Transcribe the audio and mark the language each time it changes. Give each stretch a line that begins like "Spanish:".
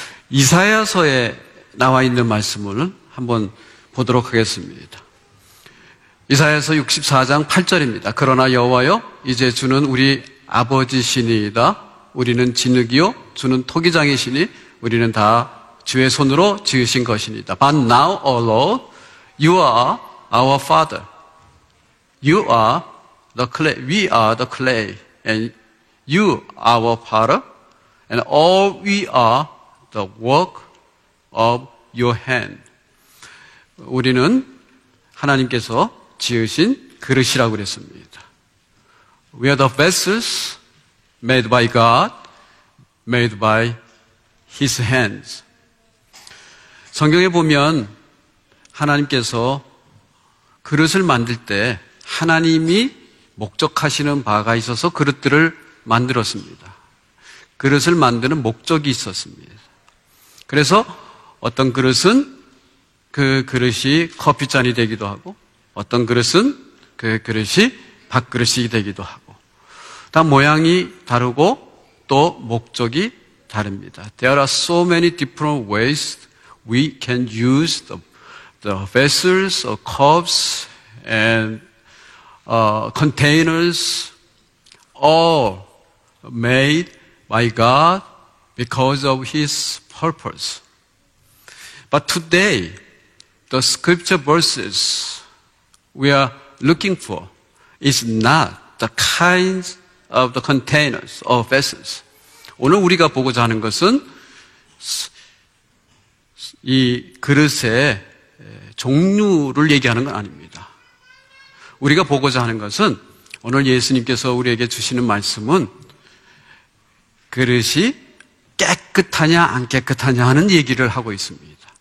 Korean: 이사야서에 나와 있는 말씀을 한번 보도록 하겠습니다. 이사야서 64장 8절입니다. 그러나 여호와여, 이제 주는 우리 아버지시니이다. 우리는 진흙이요, 주는 토기장이시니 우리는 다 주의 손으로 지으신 것이니이다.
English: But now, O Lord, you are our father. You are the clay, we are the clay, and you are our potter, and all we are the work of your hand.
Korean: 우리는 하나님께서 지으신 그릇이라고 그랬습니다.
English: We are the vessels made by God, made by His hands.
Korean: 성경에 보면 하나님께서 그릇을 만들 때 하나님이 목적하시는 바가 있어서 그릇들을 만들었습니다. 그릇을 만드는 목적이 있었습니다. 그래서 어떤 그릇은 그 그릇이 커피잔이 되기도 하고, 어떤 그릇은 그 그릇이 밥그릇이 되기도 하고, 다 모양이 다르고 또 목적이 다릅니다.
English: There are so many different ways we can use the vessels or cups and containers all made by God because of His purpose. But today, the scripture verses we are looking for is not the kinds of the containers or vessels.
Korean: 오늘 우리가 보고자 하는 것은 이 그릇의 종류를 얘기하는 건 아닙니다. 우리가 보고자 하는 것은 오늘 예수님께서 우리에게 주시는 말씀은 그릇이 깨끗하냐 안 깨끗하냐 하는 얘기를 하고 있습니다.